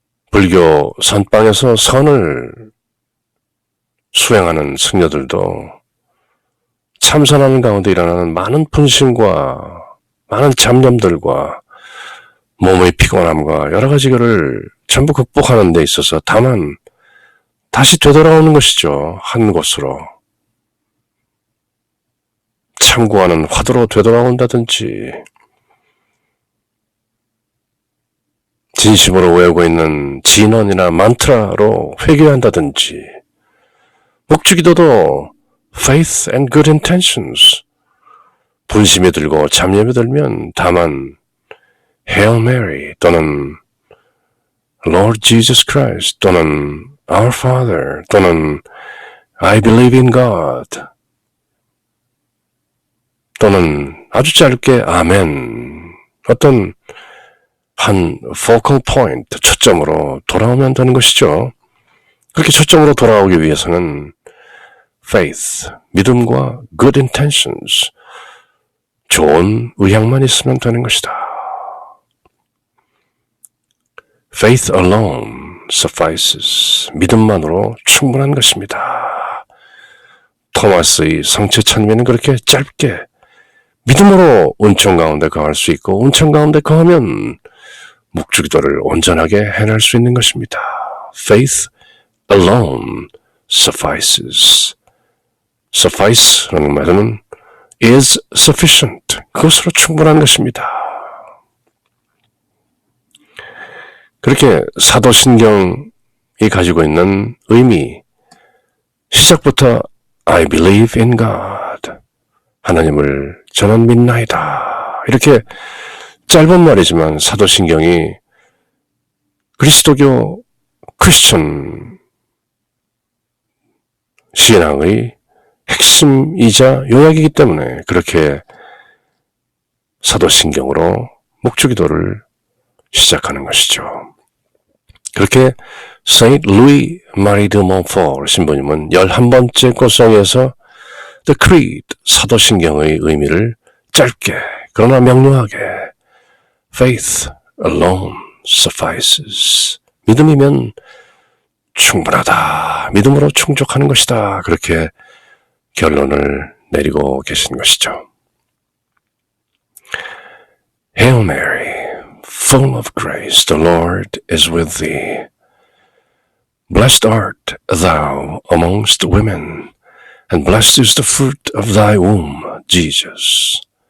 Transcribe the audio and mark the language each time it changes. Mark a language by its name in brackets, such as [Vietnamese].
[Korean] 불교 선방에서 선을 수행하는 승려들도 참선하는 가운데 일어나는 많은 분심과 많은 잡념들과 몸의 피곤함과 여러 가지를 전부 극복하는 데 있어서 다만 다시 되돌아오는 것이죠. 한 곳으로. 참고하는 화두로 되돌아온다든지 진심으로 외우고 있는 진언이나 만트라로 회개한다든지 묵주기도도 [English] faith and good intentions. [Korean] 분심이 들고 잡념이 들면 다만 Hail Mary 또는 Lord Jesus Christ 또는 Our Father 또는 [English] I believe in God [Korean] 또는 아주 짧게 아멘 어떤 한 focal point, 초점으로 돌아오면 되는 것이죠. 그렇게 초점으로 돌아오기 위해서는 faith, 믿음과 [English] good intentions, [Korean] 좋은 의향만 있으면 되는 것이다. [English] Faith alone suffices. [Korean] 믿음만으로 충분한 것입니다. 토마스의 성체 찬미는 그렇게 짧게 믿음으로 은총 가운데 거할 수 있고 은총 가운데 거하면 묵주기도를 온전하게 해낼 수 있는 것입니다. [English] Faith alone suffices. [Korean] suffice라는 말은 [English] is sufficient. [Korean] 그것으로 충분한 것입니다. 그렇게 사도신경이 가지고 있는 의미, 시작부터 [English] I believe in God. [Korean] 하나님을 저는 믿나이다. 이렇게 짧은 말이지만 사도신경이 그리스도교 크리스천 신앙의 핵심이자 요약이기 때문에 그렇게 사도신경으로 묵주기도를 시작하는 것이죠. 그렇게 Saint Louis Marie de Montfort 신부님은 11번째 고성에서 The Creed, 사도신경의 의미를 짧게 그러나 명료하게 [English] Faith alone suffices. [Korean] 믿음이면 충분하다. 믿음으로 충족하는 것이다. 그렇게 결론을 내리고 계신 것이죠. [English] Hail Mary, full of grace, the Lord is with thee. Blessed art thou amongst women, and blessed is the fruit of thy womb, Jesus.